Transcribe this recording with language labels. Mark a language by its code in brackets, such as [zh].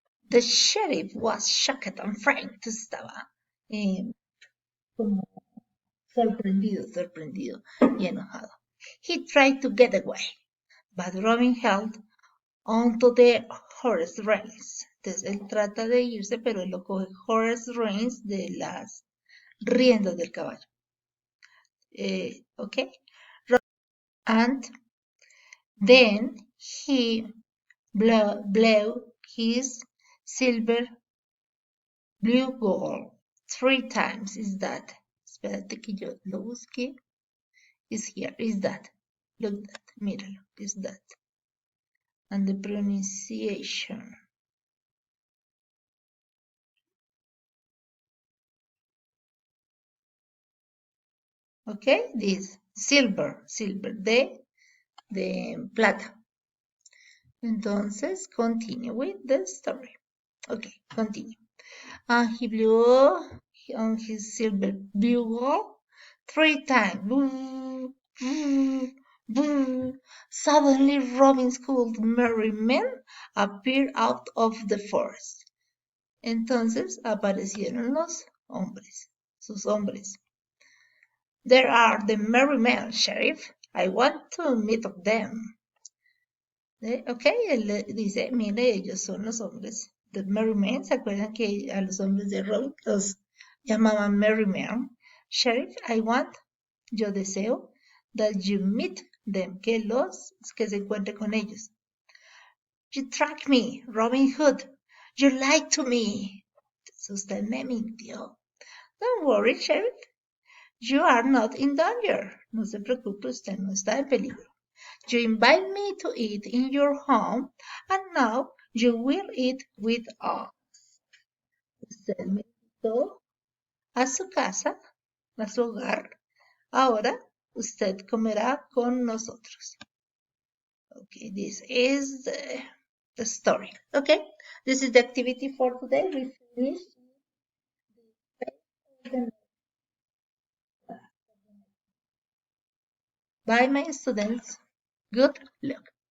[en] The sheriff was shocked and frightened. [es] Estaba como sorprendido y enojado. [en] He tried to get away, but Robin held onto the horse reins. [es] Entonces él trata de irse, pero él lo coge horse reins de las riendas del caballo. [en] Okay? And then he blew his silver blue gold 3 times. Is that? [es] Espérate que yo lo busque. [en] Is here. Is that? Look that. [es] Míralo. [en] Is that? And the pronunciation. Okay, this silver, [es] de plata. [en] Entonces, continue with the story. Okay, continue. And he blew on his silver bugle 3 times. Boo, boo, boo. Suddenly, Robin's cold merry men appeared out of the forest. [es] Entonces aparecieron los hombres, sus hombres. [en] There are the merry men, Sheriff. I want to meet them. [es] Ok, él dice, mire, ellos son los hombres. The merry men, ¿se acuerdan que a los hombres de Robin los llamaban merry men? Sheriff, [en] I want, [es] yo deseo, [en] that you meet them, [es] que se encuentre con ellos. [en] You track me, Robin Hood. You lied to me. [es] Usted me mintió. [en] Don't worry, Sheriff. You are not in danger. [es] No se preocupe, usted no está en peligro. [en] You invite me to eat in your home, and now you will eat with us. [es] Usted me invitó a su casa, a su hogar. Ahora usted comerá con nosotros. [en] Okay, this is the story. Okay, this is the activity for today. We finished. Bye, my students. Good luck.